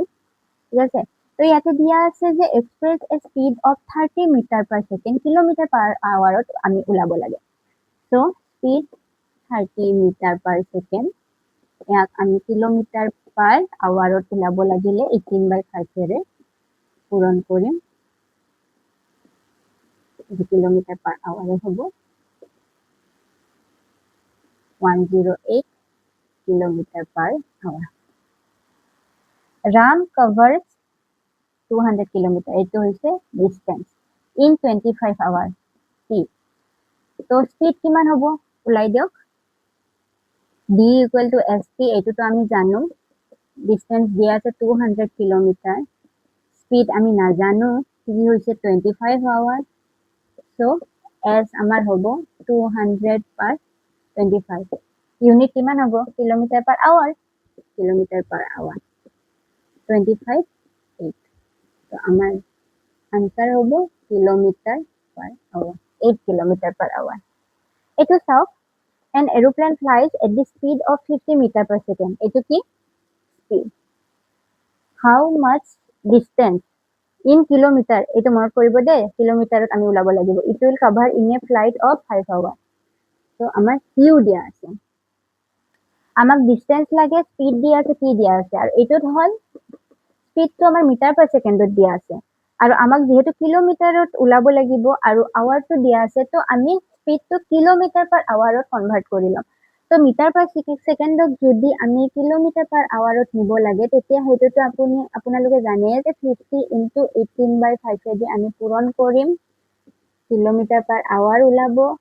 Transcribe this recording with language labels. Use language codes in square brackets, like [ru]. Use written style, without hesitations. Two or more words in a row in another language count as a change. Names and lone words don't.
[as] ঠিক আছে তো ইয়াতে দিয়া আছে যে [en] express a speed of 30 meter per second kilometer per hour [as] আমি ওলাব লাগে সো [en] speed 30 meter per second [as] ইয়াক আমি [en] kilometer per hour [as] ওলাব লাগিলে 18/5 এৰে পূৰণ কৰিম [en] kilometer per hour [as] হ'ব [en] 108 kilometer per hour. Ram covers 200 kilometer. It is distance in 25 hours. Speed. So speed [as] কিমান হ'ব উলাই দিয়ক [en] d equal to st [as] এটো তো আমি জানো distance দিয়া আছে [en] 200 kilometer speed [as] আমি না জানো কি হৈছে [en] 25 hours so s [as] আমাৰ হ'ব 200 [en] per 25 unit [as] কিমান হ'ব [en] kilometer per hour kilometer per hour [as] 25 8 তো আমাৰ আনসার হ'ব [en] kilometer per hour [as] 8 [en] kilometer per hour [as] এটো চাওক [en] an aeroplane flies at the speed of 50 meter per second [as] এটো কি [en] speed how much distance in kilometer [as] এটো মনত কৰিব দে কিলোমিটাৰত আমি উলাব লাগিব [en] it will cover in a flight of 5 hours [as] তো আমাৰ q দিয়া আছে আমাক ডিসটেন্স লাগে স্পিড দিয়া আছে কি দিয়া আছে আৰু এটোত হল স্পিডটো আমাৰ [en] meter per second [as] দিয়া আছে আৰু আমাক যেহেতু কিলোমিটাৰত উলাব লাগিব আৰু আৱাৰটো দিয়া আছে তো আমি স্পিডটো [en] kilometer per hour convert [as] কৰি লম তো [en] meter per second [as] যদি আমি [en] kilometer per hour [as] নিব লাগে তেতিয়া হেতুটো আপোনালোকে জানে যে 50 * 18/5 এদি আমি পূৰণ কৰিম [en] kilometer per hour [as] ওলাব